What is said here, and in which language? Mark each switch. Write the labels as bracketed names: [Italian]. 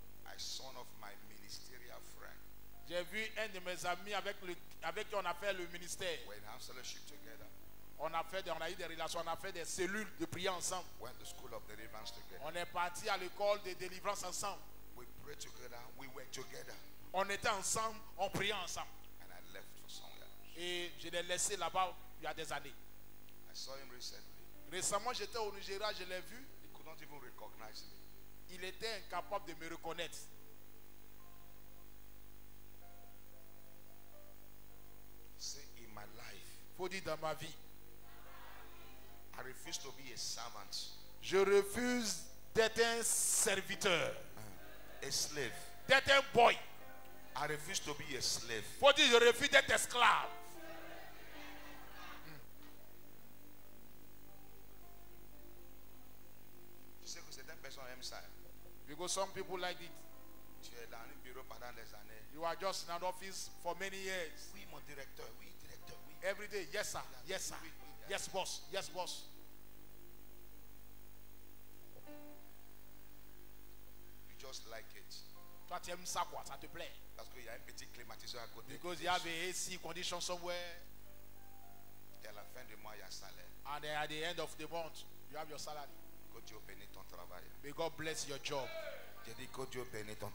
[English] I saw one of my ministerial friends. [French] j'ai vu un de mes amis avec qui on a fait le ministère. [English] We're in house fellowship together. [French] On a eu des relations, on a fait des cellules de prière ensemble. [English] Went to school of deliverance together. [French] On est parti à l'école de délivrance ensemble. [English] We prayed together. We worked together. [French] On était ensemble, on priait ensemble. [English] And I left for somewhere. [French] Et je l'ai laissé là-bas il y a des années. [English] I saw him recently. [French] Récemment, j'étais au Nigeria, je l'ai vu. [English] He could not even recognize me. [French] Il était incapable de me reconnaître. [English] Say, in my life, [French] Faut dire dans ma vie, [English] I refuse to be a servant, [French] je refuse d'être un serviteur, [English] a slave. [French] d'être un boy. [English] I refuse to be a slave. [French] Faut dire, je refuse d'être esclave. Tu sais que certaines personnes aiment ça. [English] Because some people like it. [French] Tu es dans un bureau pendant des années. [English] You are just in an office for many years. [French] Oui, mon directeur, oui, directeur, oui. [English] Every day, yes sir, yes sir, yes boss, yes boss. You just like it. [French] Toi tu aimes ça quoi, ça te plaît. Parce qu'il y a un petit climatiseur à côté. [English] Because you have a AC condition somewhere, [French] Et à la fin du mois, il y a salaire. [English] and at the end of the month, you have your salary. [French] Que Dieu bénisse ton travail. [English] May God bless your job. [French] J'ai dit que Dieu bénisse ton